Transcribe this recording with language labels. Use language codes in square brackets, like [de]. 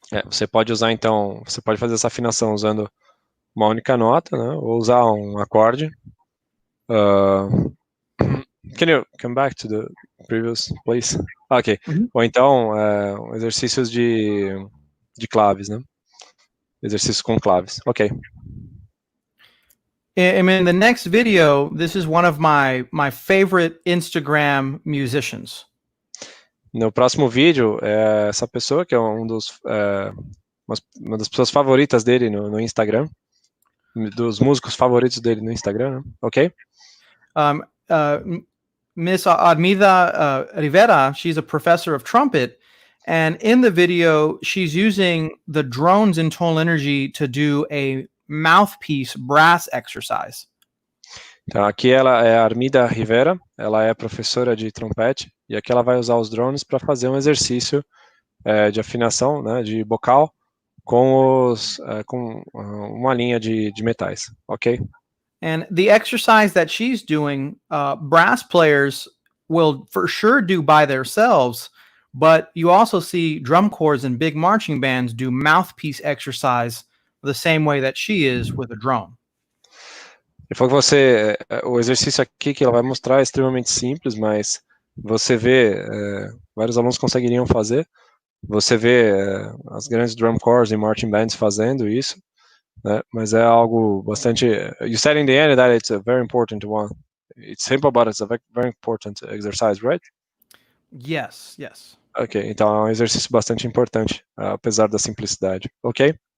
[pt] Você pode usar então, você pode fazer essa afinação usando uma única nota, né, ou usar um acorde. [en] Can you come back to the previous place? Ok. [pt] Ou então exercícios de claves, né? Exercícios com claves. Ok. [en] I mean, the next video, this is one of my favorite Instagram musicians. [pt] No próximo vídeo, essa pessoa que é uma das pessoas favoritas dele no Instagram, dos músicos favoritos dele no Instagram, né? [en] Ok? Miss 𝗚𝗢𝗢𝗚𝗚𝗚, she's a professor of trumpet, and in the video, she's using the drones in Tonal Energy to do a mouthpiece brass exercise. [pt] Então, aqui ela é a Armida Rivera, ela é professora de trompete, e aqui ela vai usar os drones para fazer um exercício de afinação, né, de bocal, com uma linha de metais, ok? [en] And the exercise that she's doing, brass players will for sure do by themselves, but you also see drum corps and big marching bands do mouthpiece exercise the same way that she is with a drone. [pt] E foi que o exercício aqui que ela vai mostrar é extremamente simples, mas você vê, vários alunos conseguiriam fazer, você vê as grandes drum corps e marching bands fazendo isso, né? Mas é algo bastante. [en] You said in the end that it's a very important one. It's simple, but it's a very important exercise, right? Yes. [pt] Ok, então é um exercício bastante importante, apesar da simplicidade, ok?